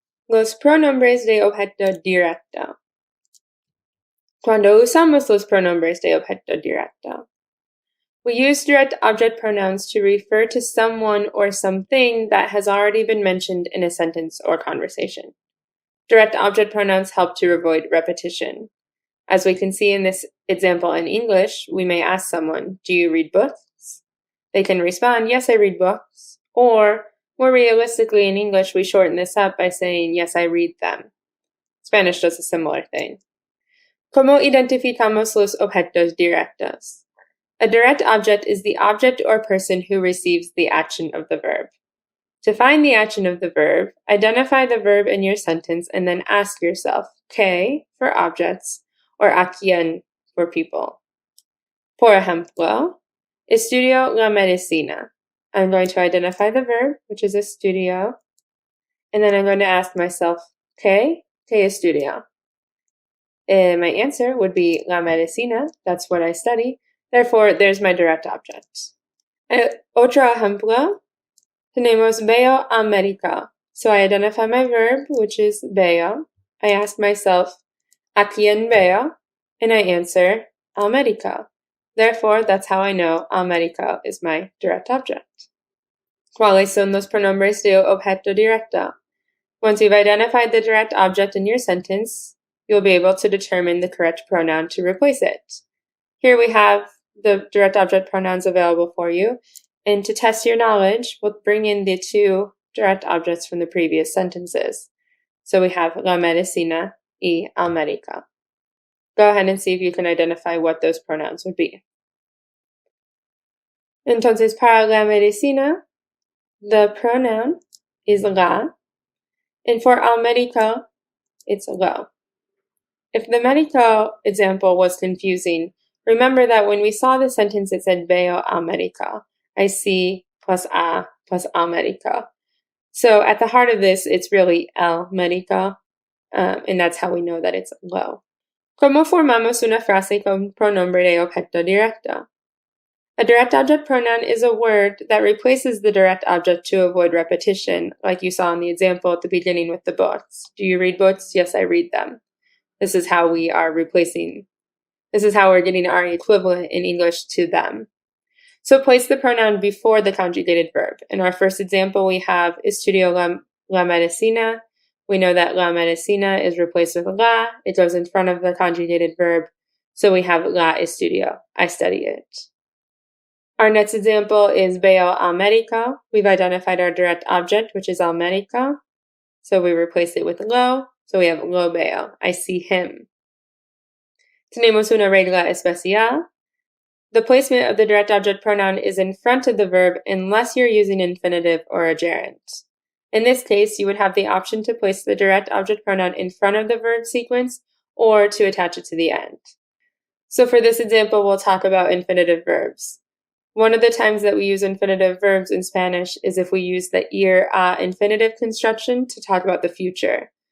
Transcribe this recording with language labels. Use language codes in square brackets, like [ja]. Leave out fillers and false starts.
[es] Los pronombres de objeto directo. Cuando usamos los pronombres de objeto directo? [en] We use direct object pronouns to refer to someone or something that has already been mentioned in a sentence or conversation. Direct object pronouns help to avoid repetition. As we can see in this example in English, we may ask someone, "Do you read books?" They can respond, "Yes, I read books." Or, more realistically in English, we shorten this up by saying, "Yes, I read them." Spanish does a similar thing. [es] ¿Cómo identificamos los objetos directos? [en] A direct object is the object or person who receives the action of the verb. To find the action of the verb, identify the verb in your sentence and then ask yourself, ¿qué for objects or a quién for people? [es] Por ejemplo, estudio la medicina. [en] I'm going to identify the verb, which is estudio, and then I'm going to ask myself, [es] ¿qué estudio? [en] My answer would be la medicina. That's what I study. Therefore, there's my direct object. [es] Otro ejemplo, tenemos veo al médico. [en] So I identify my verb, which is veo. I ask myself, [es] ¿a quién veo? [en] And I answer, al médico. Therefore, that's how I know al médico is my direct object. [es] ¿Cuáles son los pronombres de objeto directo? [en] Once you've identified the direct object in your sentence, you'll be able to determine the correct pronoun to replace it. Here we have the direct object pronouns available for you, and to test your knowledge, we'll bring in the two direct objects from the previous sentences. So we have [es] la medicina y al médico. [en] Go ahead and see if you can identify what those pronouns would be. [es] Entonces, para la medicina, [en] the pronoun is la, and for al médico, it's lo. If the médico example was confusing, remember that when we saw the sentence, it said [es] veo al médico. [en] I see plus al médico. So at the heart of this, it's really el médico, and that's how we know that it's lo. [es] ¿Cómo formamos una frase con pronombre de objeto directo? [en] A direct object pronoun is a word that replaces the direct object to avoid repetition, like you saw in the example at the beginning with the books. Do you read books? Yes, I read them. This is how we're getting our equivalent in English to them. So place the pronoun before the conjugated verb. In our first example, we have [es] estudio la medicina. [en] We know that la medicina is replaced with la. It goes in front of the conjugated verb. So we have [es] la estudio. [en] I study it. Our next example is [es] veo al médico. [en] We've identified our direct object, which is al médico. So we replace it with lo. So we have [es] lo veo. [en] I see him. [es] Tenemos una regla especial. [en] The placement of the direct object pronoun is in front of the verb unless you're using infinitive or a gerund. In this case, you would have the option to place the direct object pronoun in front of the verb sequence or to attach it to the end. So for this example, we'll talk about infinitive verbs. One of the times that we use infinitive verbs in Spanish is if we use the ir a infinitive construction to talk about the future.